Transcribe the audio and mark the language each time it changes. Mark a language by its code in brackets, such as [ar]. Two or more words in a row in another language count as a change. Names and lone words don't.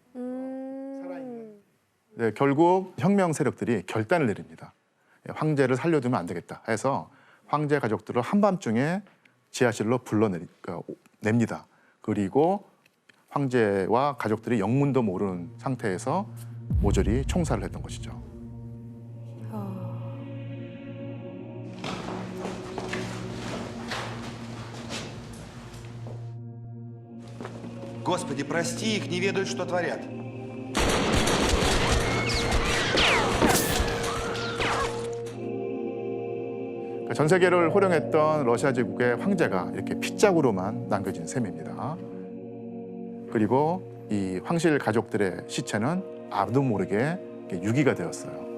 [ko] 네, 결국 혁명 세력들이 결단을 내립니다. 황제를 살려두면 안 되겠다 해서 황제 가족들을 한밤중에 지하실로 불러냅니다. 그리고 황제와 가족들이 영문도 모르는 상태에서 모조리 총살을 했던 것이죠. [ru] Господи, прости их, не ведают, что творят. [ko] 전 세계를 호령했던 러시아 제국의 황제가 이렇게 핏자국으로만 남겨진 셈입니다. 그리고 이 황실 가족들의 시체는 아무도 모르게 유기가 되었어요.